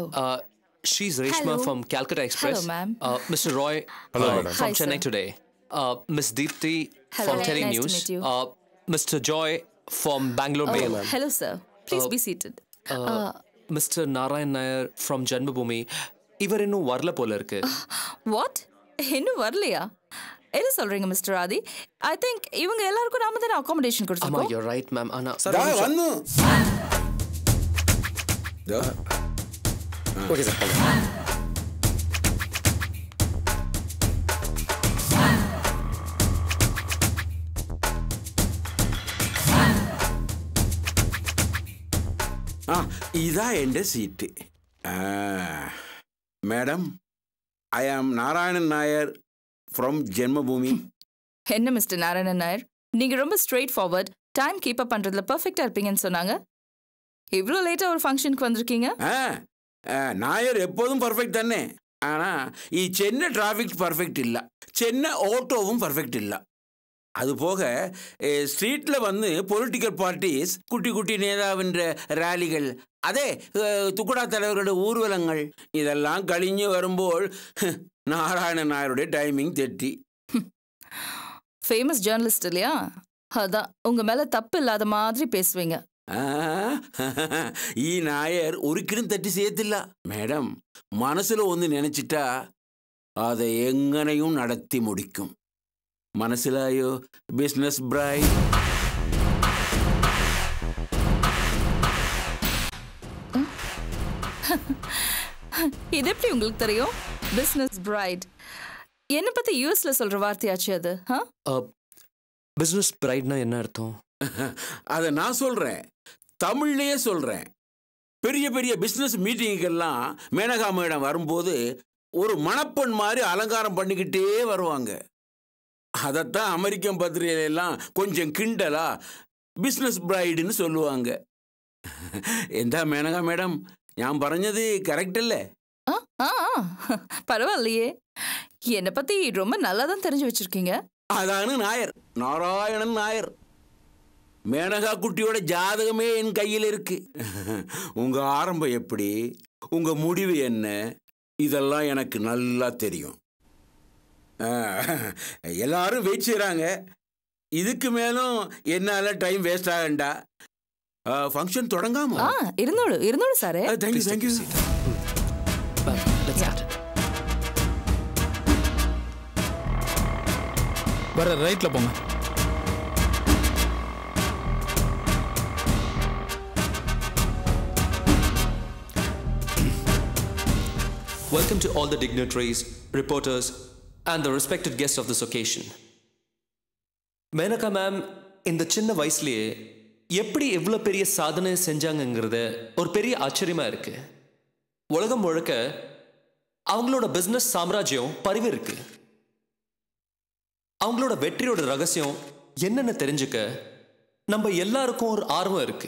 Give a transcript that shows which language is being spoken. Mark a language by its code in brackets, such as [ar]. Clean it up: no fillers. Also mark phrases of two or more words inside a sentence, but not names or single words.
[en] She's Reshma from Calcutta Express. Hello, ma'am. Mr. Roy from Chennai Today. Miss Deepthi from Tele Nice News. to meet you. Mr. Joy from Bangalore Mail. Hello, sir. Please be seated. Mr. Narayan Nair from Janmabhoomi. [ta] இவர் இன்னும் வரல போல இருக்கு. What? இன்னும் வரலையா? என்ன சொல்றீங்க மிஸ்டர் ஆதி? [en] I think [ta] இவங்க எல்லாருக்கும் நாம தான அகாமடேஷன் கொடுத்துருக்கோம். ஆமா, [en] you're right, ma'am. [ta] ஆனா வந்து ஓகே சார். [ml] ഇതാ എൻ്റെ സീറ്റ്. [en] Madam, I am Narayanan Nair from Janmabhoomi. [ta] என்ன மிஸ்டர் நாராயணன் நாயர், நீங்க ரொம்ப [en] straight forward, time keep up [ta] பண்றதுல பெர்ஃபெக்ட்டா இருப்பீங்கன்னு சொன்னாங்க. இவ்வளோ லேட்டா ஒரு ஃபங்க்ஷனுக்கு வந்திருக்கீங்க? [ml] നായർ എപ്പോഴും പെർഫെക്റ്റ് തന്നെ. ആണാ ഈ ചെന്നൈ ട്രാഫിക് പെർഫെക്റ്റ് ഇല്ല, ചെന്നൈ ഓട്ടോവും പെർഫെക്റ്റ് ഇല്ല. അതുപോകെ സ്ട്രീറ്റിൽ വന്ന് [en] political parties, [ml] കുട്ടി കുട്ടി നേതാവിന്റെ റാലികൾ, അതേ തുക്കടാ തലൈവർമാരുടെ ഊർവലങ്ങൾ ഇതെല്ലാം കഴിഞ്ഞ് വരുമ്പോൾ നാരായണൻ നായരുടെ ടൈമിംഗ് തെറ്റി. [en] famous journalist [ta] இல்லையா, அதான் உங்க மேல தப்பு இல்லாத மாதிரி பேசுவீங்க. [ml] ഈ നായർ ഒരിക്കലും തെറ്റ് ചെയ്യത്തില്ല മേഡം. മനസ്സിൽ ഒന്ന് നനച്ചിട്ടാ അത് എങ്ങനെയും നടത്തി മുടിക്കും. മനസ്സിലായോ [en] business bride? [ta] இது எப்படி உங்களுக்கு தெரியும்? [en] business bride [ta] என்ன பத்தி யூஎஸ்ல சொல்ற வார்த்தையாச்சு அது. [en] business bride [ta] என்ன அர்த்தம்? அதை நான் சொல்றேன், தமிழ்லயே சொல்றேன். பெரிய பெரிய பிசினஸ் மீட்டிங்கெல்லாம் மேனகா மேடம் வரும்போது ஒரு மணப்பெண் மாதிரி அலங்காரம் பண்ணிக்கிட்டே வருவாங்க. அதைத்தான் அமெரிக்கன் பத்திரிகையிலாம் கொஞ்சம் கிண்டலா [en] business bride [ta] சொல்லுவாங்க. എന്താ மேனகா மேடம், [ml] ഞാൻ പറഞ്ഞது [ta] கரெக்ட் இல்லை? பரவாயில்லையே, என்னை பத்தி ரொம்ப நல்லா தான் தெரிஞ்சு வச்சிருக்கீங்க. அதானு நாயர், நாராயணன் நாயர். மேனகா குட்டியோட ஜாதகமே என் கையில் இருக்கு. உங்க ஆரம்பம் எப்படி, உங்க முடிவு என்ன, இதெல்லாம் எனக்கு நல்லா தெரியும். எல்லாரும் வெயிட் செய்கிறாங்க. இதுக்கு மேலும் என்னால [en] time waste [ta] ஆகண்டா. ஃபங்க்ஷன் தொடங்காம இருந்தோடு சார். [en] thank you thank you. [ta] வர ரைட்ல போங்க. [en] Welcome to all the dignitaries, reporters, and the respected guests of this occasion. [ta] மேனகா மேம் இந்த சின்ன வயசுலயே எப்படி எவ்வளவு பெரிய சாதனை செஞ்சாங்கங்கிறது ஒரு பெரிய ஆச்சரியமா இருக்கு. உலகம் முழுக்க அவங்களோட பிசினஸ் சாம்ராஜ்யம் பரவி இருக்கு. அவங்களோட வெற்றியோட ரகசியம் என்னன்னு தெரிஞ்சுக்க நம்ம எல்லாருக்கும் ஒரு ஆர்வம் இருக்கு.